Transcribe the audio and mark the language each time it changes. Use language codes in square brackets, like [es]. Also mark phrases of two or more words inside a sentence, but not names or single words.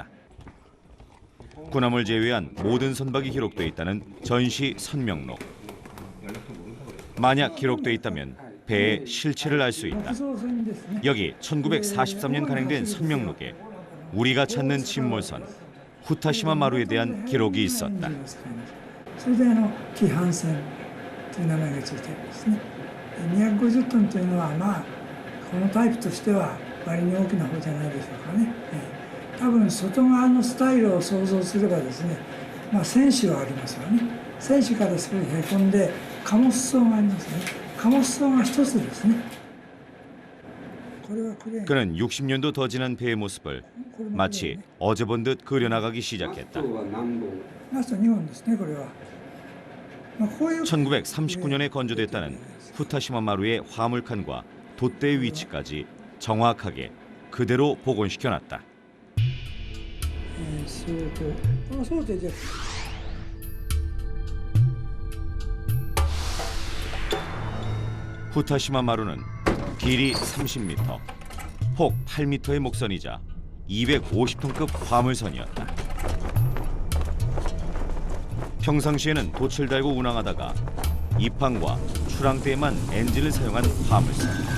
[ko] 군함을 제외한 모든 선박이 기록돼 있다는 전시 선명록. 만약 기록돼 있다면 배의 실체를 알 수 있다. 여기 1943년 간행된 선명록에 우리가 찾는 침몰선 후타시마 마루에 대한 기록이 있었다. [ja] それで紀帆船という名前がついているんですね。250トンというのはまあこのタイプとしては割に大きな方じゃないでしょうかね。多分外側のスタイルを想像すればですね、まあ船首はありますよね。船首から少しへこんで貨物層がありますね。貨物層が一つですね。 [ko] 그는 60년도 더 지난 배의 모습을 마치 어제 본 듯 그려나가기 시작했다. [ja] ラスト2本ですねこれは。まあこういう [ko] 1939년에 건조됐다는 후타시마 마루의 화물칸과 돛대의 위치까지 정확하게 그대로 복원시켜놨다. [ja] そうでじゃ [ko] 후타시마 마루는 길이 30m, 폭 8m의 목선이자 250톤급 화물선이었다. 평상시에는 돛을 달고 운항하다가 입항과 출항 때에만 엔진을 사용한 화물선.